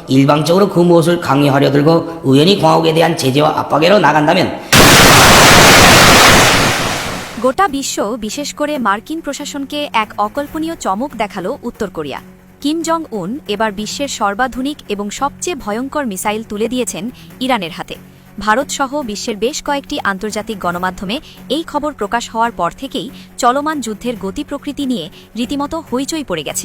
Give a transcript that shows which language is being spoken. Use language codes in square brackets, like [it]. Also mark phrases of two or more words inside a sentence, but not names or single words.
[ko] 일방적으로 그 무엇을 강요하려 들고 우연히 공화국에 대한 제재와 압박으로 나간다면 [bn] গোটা বিশ্ব বিশেষ করে মার্কিন প্রশাসনকে এক অকল্পনীয় চমক দেখালো উত্তর কোরিয়া। কিম জং উন এবার বিশ্বের সর্বাধুনিক এবং সবচেয়ে ভয়ঙ্কর মিসাইল তুলে দিয়েছেন ইরানের হাতে। ভারতসহ বিশ্বের বেশ কয়েকটি আন্তর্জাতিক গণমাধ্যমে এই খবর প্রকাশ হওয়ার পর থেকেই চলমান যুদ্ধের গতি প্রকৃতি নিয়ে রীতিমতো হইচই পড়ে গেছে।